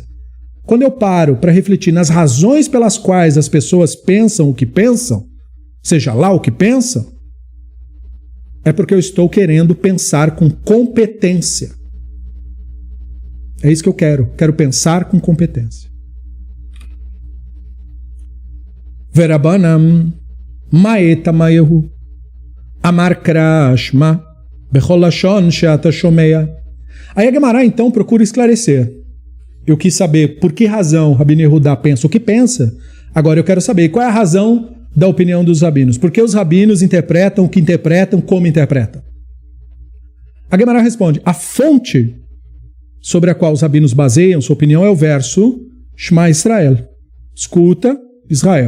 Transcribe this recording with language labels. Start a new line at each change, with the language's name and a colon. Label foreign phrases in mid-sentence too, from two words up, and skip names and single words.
Portuguese: Quando eu paro para refletir nas razões pelas quais as pessoas pensam o que pensam, seja lá o que pensam, é porque eu estou querendo pensar com competência. É isso que eu quero. Quero pensar com competência.
Aramaic: ורבנן מאי טעמייהו אמר
Hebrew: קרא שמע בכל לשון שאתה שומע.
Portuguese: Aí a Gemara então procura esclarecer. Eu quis saber por que razão Rabbi Yehuda pensa o que pensa. Agora eu quero saber qual é a razão da opinião dos rabinos. Por que os rabinos interpretam o que interpretam como interpretam? A Guemará responde, a fonte sobre a qual os rabinos baseiam sua opinião é o verso
Hebrew: Shema Israel,
Portuguese: escuta Israel.